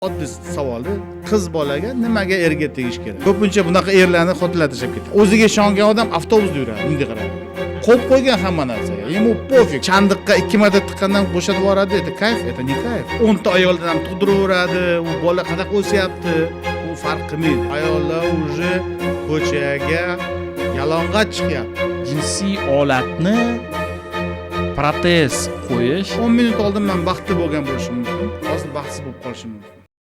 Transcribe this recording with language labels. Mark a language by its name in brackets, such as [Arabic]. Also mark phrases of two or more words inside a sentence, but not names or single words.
[Uzbek] Oddiy savoli, qiz bolaga nimaga erga tegish kerak? Ko'pincha bunaqa erlarni xotinlar tashlab ketadi. O'ziga ishongan odam avtobusda yuradi, bunday qarang. Qo'yib qo'ygan hamma narsaga. [Russian] Ему pofik. [Uzbek] Chandiqqa 2 marta tiqqandan bo'shatib yuboradi. [Russian] Это kayf, это не kayf. [Uzbek] 10 ta ayoldan ham tug'diraveradi. U bola qanaqa o'syapti? U farq qilmaydi. Ayollar уже ko'chaga yalang'och chiqyapti. Jinsiy olatni protez qo'yish 10 minut oldin men baxtli bo'lgan bo'lishim mumkin. Hozir baxtsiz bo'lib qolishim mumkin.